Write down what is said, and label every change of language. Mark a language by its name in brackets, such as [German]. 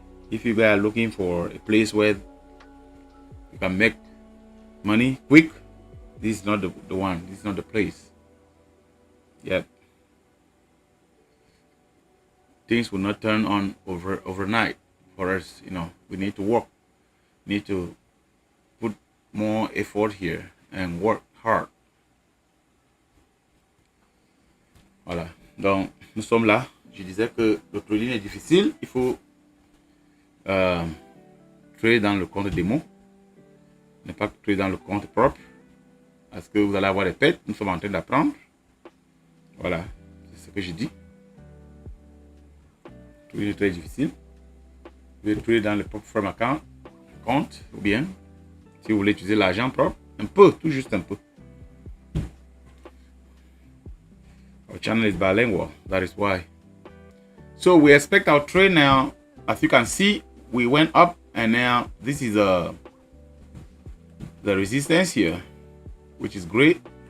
[English] If you guys are looking for a place where you can make money quick, this is not the one. This is not the place. Yep. Things will not turn on overnight for us. You know, we need to work. We need to put more effort here and work hard. [French] Voilà. Donc, nous sommes là. Je disais que le trading est difficile. Il faut trader dans le compte démo. Ne pas trader dans le compte propre. Parce que vous allez avoir des pertes. Nous sommes en train d'apprendre. Voilà. C'est ce que je dis. Trading est très difficile. Vous pouvez trader dans le propre [English] firm account. [French] Compte. Ou bien, si vous voulez utiliser l'argent propre. Un peu. Tout juste un peu. [English] Our channel is bilingual, that is why. So we expect our trade now. As you can see, we went up, and now this is the resistance here, which is great.